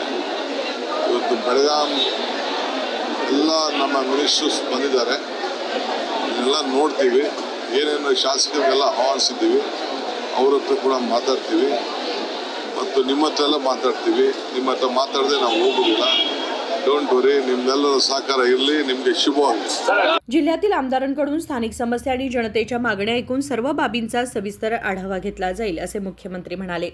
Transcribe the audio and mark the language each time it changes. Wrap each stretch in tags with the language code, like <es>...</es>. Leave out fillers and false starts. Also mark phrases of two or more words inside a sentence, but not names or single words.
<kn>ಇವತ್ತು ಬೆಳಗಾಂ ಎಲ್ಲ ನಮ್ಮ ಮಿನಿಸ್ಟರ್ಸ್ ಬಂದಿದ್ದಾರೆ. ಎಲ್ಲ ನೋಡ್ತೀವಿ, ಏನೇನು ಶಾಸಕರಿಗೆಲ್ಲ ಆಹ್ವಾನಿಸಿದ್ದೀವಿ, ಅವ್ರ ಹತ್ರ ಕೂಡ ಮಾತಾಡ್ತೀವಿ ಮತ್ತು ನಿಮ್ಮ ಹತ್ರ ಎಲ್ಲ माताಡ್ತೀವಿ. ನಿಮ್ಮ ಹತ್ರ ಮಾತಾಡದೆ ನಾವು ಹೋಗೋದಿಲ್ಲ.</kn> <en>don't worry,</en> <kn>निम्मेಲ್ಲರ ಸಹಕಾರ ಇರಲಿ. ನಿಮಗೆ ಶುಭವಾಗಲಿ.</kn> <mr>जिल्ह्यातील आमदारांकडून स्थानिक समस्या आणि जनतेच्या मागण्या ऐकून सर्व बाबींचा सविस्तर आढावा घेतला जाईल असे मुख्यमंत्री म्हणाले.</mr>